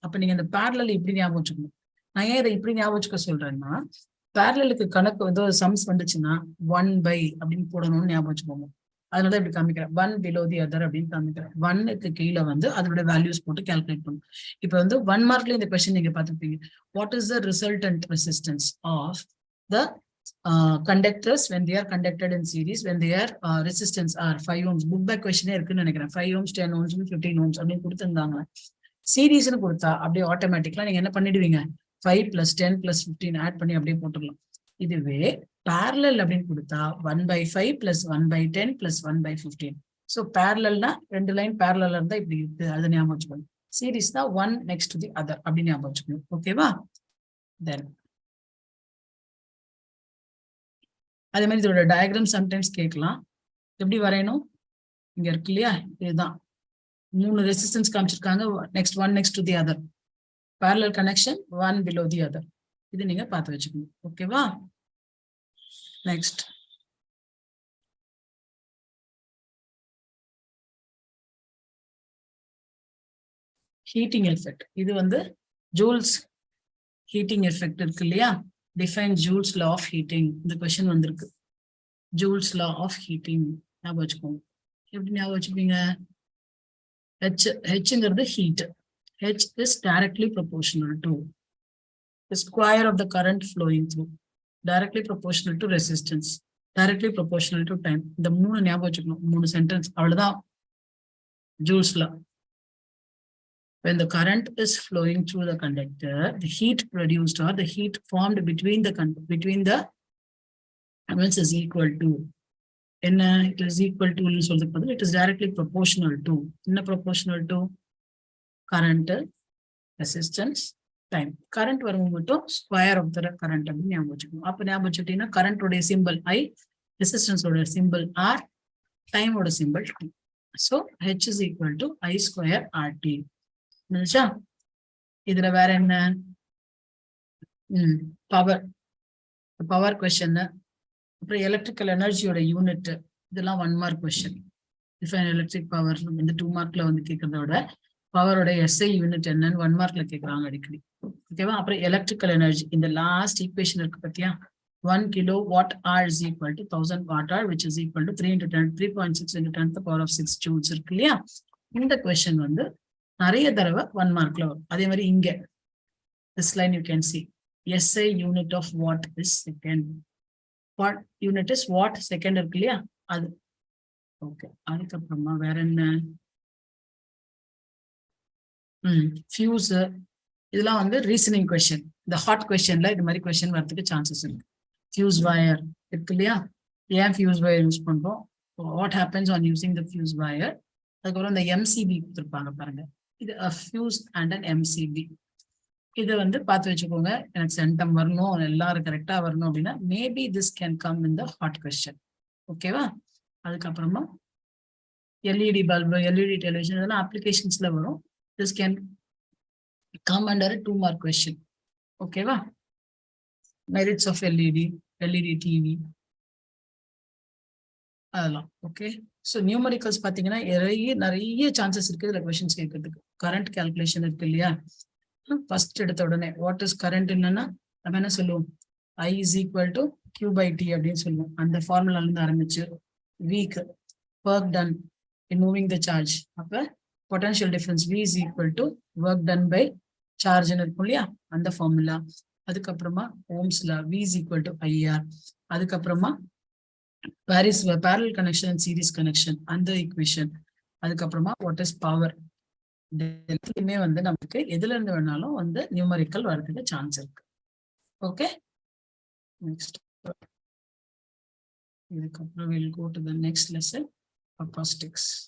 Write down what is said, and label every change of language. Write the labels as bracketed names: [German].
[Tamil] அப்ப நீங்க இந்த பேரலல் இப்படி ஞாபகம் வச்சுக்கணும். நான் ஏன் இதை இப்படி ஞாபகம் வச்சுக்க சொல்றேன்னா, பேரலலுக்கு கணக்கு வந்து சம்ஸ் வந்துச்சுன்னா 1/, அப்படின்னு போடணும்னு ஞாபகம் வச்சுக்கோங்க. அதனால இப்படி காமிக்கிறேன், [English] 1 below the other [Tamil] அப்படின்னு காமிக்கிறேன். 1க்கு கீழே வந்து அதோட வேல்யூஸ் போட்டு கால்குலேட் பண்ணும். இப்ப வந்து 1 மார்க்ல இந்த கொஸ்டின் நீங்க பார்த்துருப்பீங்க. [English] What is the resultant resistance of the conductors when they are conducted in series, when their resistance are 5 ohms. [Tamil] Book back கொஸ்டினே இருக்குன்னு நினைக்கிறேன். 5 ohms, 10 ohms, 15 ohms அப்படின்னு கொடுத்துருந்தாங்க. சீரீஸ்னு கொடுத்தா அப்படியே ஆட்டோமேட்டிக்கலா நீங்க என்ன பண்ணிடுவீங்க? 5 + 10 + 15 ஆட் பண்ணி அப்படியே போட்டுடலாம். இதுவே parallel அப்படின்னு கொடுத்தா 1/5 + 1/10 + 1/15. ஸோ பேரலல்னா 2 லைன் பேரலல் இருந்தா இப்படி இருக்கு, அது ஞாபகம் வச்சுக்கணும். சீரீஸ் தான் [English] 1 next to the other [Tamil] அப்படின்னு ஞாபகம் வச்சுக்கணும். ஓகேவா? தென் அதே மாதிரி இதோட டயக்ராம் சம்டைம்ஸ் கேட்கலாம். எப்படி வரையணும்? இங்க இருக்கு இல்லையா? இதுதான் 3 ரெசிஸ்டன்ஸ் காமிச்சிருக்காங்க. Next [English] 1 next to the other, [Tamil] parallel connection, 1 below the other. இது நீங்க பார்த்து வச்சுக்கணும். ஓகேவா? [English] Next heating effect. [Tamil] இது வந்து ஜூல்ஸ் ஹீட்டிங் எஃபெக்ட் இருக்கு இல்லையா? [English] Define Joule's law of heating. இந்த question வந்திருக்கு. Joule's law of heating ஞாபகம் வச்சுக்கோங்க. [Tamil] எப்படி ஞாபகம் வச்சுப்பீங்க? ஹெச்ங்கிறது heat. [English] H is directly proportional to the square of the current flowing through, directly proportional to resistance, directly proportional to time. [Tamil] இந்த 3 ஞாபகம் வச்சுக்கணும். 3 sentence, அவ்வளவுதான் joules law. [English] When the current is flowing through the conductor, the heat produced or the heat formed between the elements is equal to, என்ன? It is equal to [Tamil] ன்னு சொல்றதுக்கு பதில் [English] it is directly proportional to, என்ன proportional to? current, resistance, time. [Tamil] current வரும் மட்டும் [English] square of the current [Tamil] அப்படின்னு ஞாபகம் வச்சுக்கணும். அப்ப ஞாபகம் வச்சுட்டீங்கன்னா current உடைய சிம்பிள் I, resistance உடைய சிம்பிள் R, time உடைய simple T. [English] So H is equal to I square RT. [Tamil] இதுல வேற என்ன? Power, power question. அப்புறம் எலக்ட்ரிக்கல் எனர்ஜியோட யூனிட், இதெல்லாம் 1 mark question. Define electric power இந்த 2 மார்க்ல வந்து கேட்கறத விட பவரோட SI யூனிட் என்னன்னு 1 மார்க்ல கேட்கறாங்க அடிக்கடி. ஓகேவா? அப்புறம் எலக்ட்ரிக்கல் எனர்ஜி, இந்த லாஸ்ட் ஈக்குவேஷன் இருக்கு பத்தியா? [English] 1 kWh is equal to 1000 Wh, which is equal to 3.6 × 10⁶ joules [Tamil] இருக்கு இல்லையா? இந்த கொஸ்டின் வந்து நிறைய தடவை 1 மார்க்ல வரும். [English] அதே மாதிரி இங்க this line you can see SI unit of watt is second. What unit is watt second [Tamil] இருக்கு இல்லையா? அது ஓகே. அதுக்கப்புறமா வேற என்ன? ஃபியூஸ், இதெல்லாம் வந்து ரீசனிங் கொஸ்டின். இந்த ஹாட் கொஸ்டின்ல இது மாதிரி கொஸ்டின் வரதுக்கு சான்சஸ் இருக்கு. ஃபியூஸ் வயர் இருக்கு இல்லையா? ஏன் ஃபியூஸ் வயர் யூஸ் பண்றோம்? [English] What happens on using the fuse wire? [Tamil] அதுக்கப்புறம் இந்த MCB கொடுத்துருப்பாங்க பாருங்க. இது ஃபியூஸ் அண்ட் அன் MCB. இதை வந்து பார்த்து வச்சுக்கோங்க. எனக்கு சென்டம் வரணும், எல்லாரும் கரெக்டா வரணும் அப்படின்னா [English] Maybe this can come in the hot question. [Tamil] ஓகேவா? அதுக்கப்புறமா LED பல்பு, LED டெலிவிஷன், இதெல்லாம் அப்ளிகேஷன்ஸ்ல வரும். [English] This can come under a 2 mark question. Okay va? Merits of LED TV அதெல்லாம். [Tamil] ஓகே, ஸோ நியூமரிக்கல்ஸ் பார்த்தீங்கன்னா நிறைய சான்சஸ் இருக்கு இதுல கொஸ்டின்ஸ் கேட்கறதுக்கு. கரண்ட் கால்குலேஷன் இருக்கு இல்லையா? ஃபர்ஸ்ட் எடுத்த உடனே வாட் இஸ் கரண்ட் என்னன்னா நம்ம என்ன சொல்லுவோம்? [English] I is equal to Q/T அப்படின்னு சொல்லுவோம். [Tamil] அந்த ஃபார்முலால இருந்து ஆரம்பிச்சு week work done [English] in moving the charge. அப்ப potential difference V is equal to work done by charge [Tamil] இருக்கும் இல்லையா? அந்த ஃபார்முலா. [English] அதுக்கப்புறமா ஓம்ஸ்ல V is equal to IR. அதுக்கப்புறமா parallel connection and series connection அந்த equation. அதுக்கப்புறமா what is power. [Tamil] எல்லாமே வந்து நமக்கு எதுல இருந்து வேணாலும் வந்து நியூமரிக்கல் வரதுக்கு சான்ஸ் இருக்கு. [English] Okay, next இதுக்கப்புறம் we'll go to the next lesson, acoustics.